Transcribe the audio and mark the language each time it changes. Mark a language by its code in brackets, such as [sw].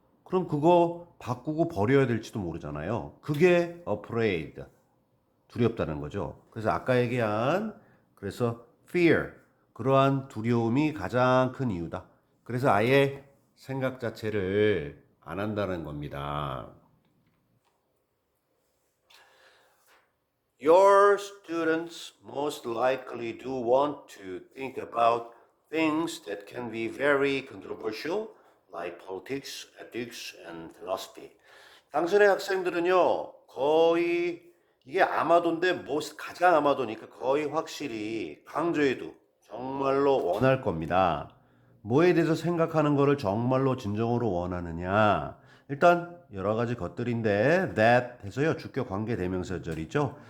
[ko] 그럼 그거 바꾸고 버려야 될지도 모르잖아요. 그게 afraid, 두렵다는 거죠. 그래서 아까 얘기한 그래서 fear, 그러한 두려움이 가장 큰 이유다. 그래서 아예 생각 자체를 안 한다는 겁니다. [en] Your students most likely do want to think about things that can be very controversial, like politics, ethics, and philosophy. [ko] 당신의 학생들은요, 거의 이게 아마도인데 가장 아마도니까 거의 확실히 강조해도 정말로 원할 겁니다. 뭐에 대해서 생각하는 거를 정말로 진정으로 원하느냐? 일단 여러 가지 것들인데 that 해서요 주격 관계 대명사절이죠.